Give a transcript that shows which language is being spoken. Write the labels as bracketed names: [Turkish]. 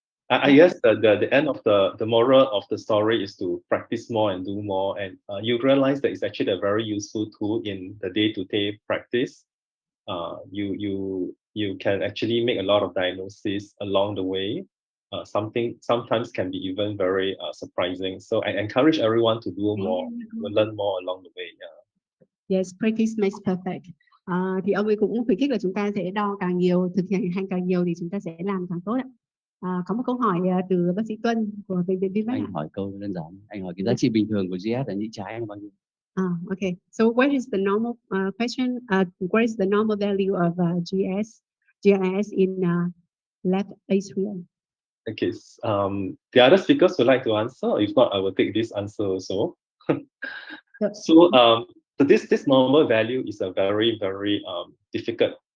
[English] I guess the end of the moral of the story is to practice more and do more, and you realize that it's actually a very useful tool in the day-to-day practice. You can actually make a lot of diagnoses along the way. Sometimes can be even very surprising. So I encourage everyone to do more, to learn more along the way. Yeah. Yes, practice makes perfect. [Vietnamese] Thì ông ấy cũng khuyến khích là chúng ta sẽ đo càng nhiều, thực hiện hành càng nhiều thì chúng ta sẽ làm càng tốt ạ. Có một câu hỏi từ bác sĩ Tuân của bệnh viện Vinmec. Anh hỏi câu đơn giản, anh hỏi cái giá trị bình thường của GS là nhĩ trái anh bao nhiêu? [English] Okay. So what is the normal question? What is the normal value of GIS in left atrium? Okay. The other speakers would like to answer. If not, I will take this answer also. So this normal value is a very difficult.